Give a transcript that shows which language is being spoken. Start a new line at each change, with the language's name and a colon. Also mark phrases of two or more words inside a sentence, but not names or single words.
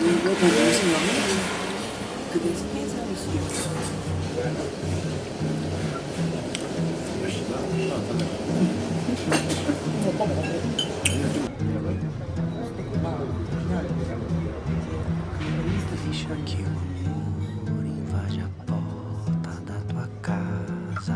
Korean: 왜 무슨 영이? 그게 스페인 사람일 수도 있어.
Portuguese: Deixa que o amor invade a porta da tua casa.